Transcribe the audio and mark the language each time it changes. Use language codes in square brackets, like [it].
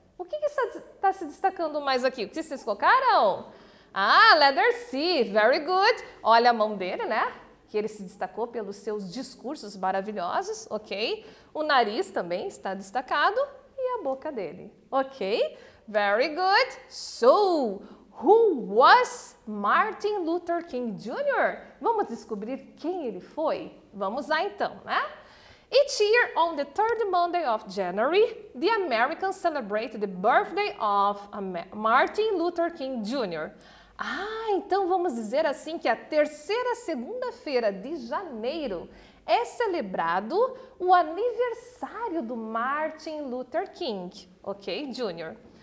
[pt] O que está se destacando mais aqui? O que vocês colocaram? [en] Letter C, very good. [pt] Olha a mão dele, né? Que ele se destacou pelos seus discursos maravilhosos, ok? O nariz também está destacado e a boca dele, ok? [en] Very good. So, who was Martin Luther King Jr.? [pt] Vamos descobrir quem ele foi? Vamos lá então, né? [en] Each year on the third Monday of January, the Americans celebrate the birthday of Martin Luther King Jr. [pt] Então vamos dizer assim que a terceira segunda-feira de janeiro é celebrado o aniversário do Martin Luther King, ok, Jr.